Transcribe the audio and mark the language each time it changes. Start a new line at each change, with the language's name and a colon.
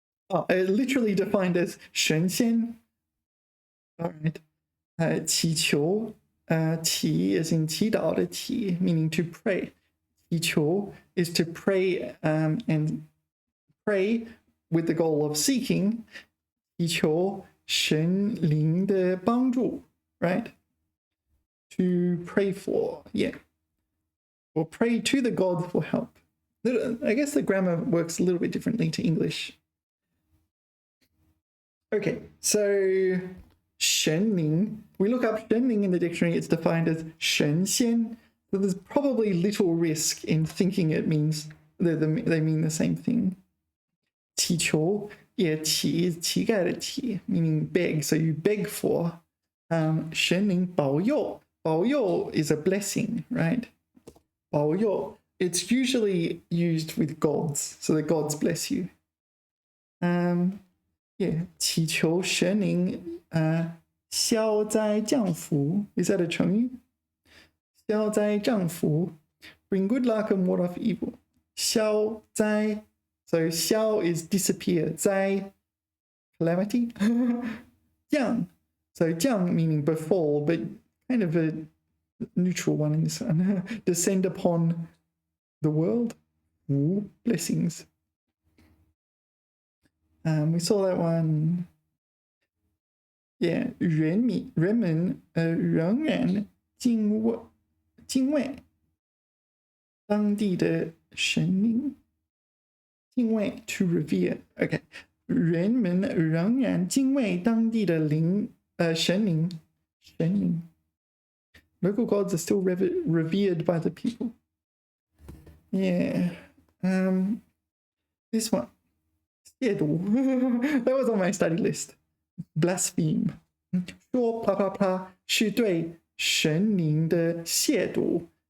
English: Oh, literally defined as Shenxian. All right. 祈求, qi is in 祈祷的祈, meaning to pray. 祈求 is to pray and pray with the goal of seeking.
Chinese: 祈求神灵的帮助, right?
English: To pray for, yeah. Or pray to the god for help. I guess the grammar works a little bit differently to English. Okay, so Shenling. We look up Shenling in the dictionary, it's defined as Shenxian. So there's probably little risk in thinking it means they mean the same thing. 祈求, yeah, 乞丐的乞, meaning beg, so you beg for. 神灵保佑, 保佑 is a blessing, right? 保佑, it's usually used with gods, so the gods bless you.
Chinese: Yeah, 祈求神灵消灾降福.
English: Is that a 成语? 消灾降福, bring good luck and ward off evil. 消灾, so 消 is disappear, 灾 calamity. 降, so 降 meaning befall, but kind of a neutral one in this one. Descend upon the world. Ooh, blessings. We saw that one.
Chinese: Yeah, 人们仍然敬畏当地的神明。
English: 敬畏 to revere. Okay.
Chinese: 人们仍然敬畏当地的神灵。
English: Local gods are still revered by the people. Yeah. This one. 亵渎 That was on my study list.
Chinese: Blaspheme. 说啪啪啪是对神灵的亵渎.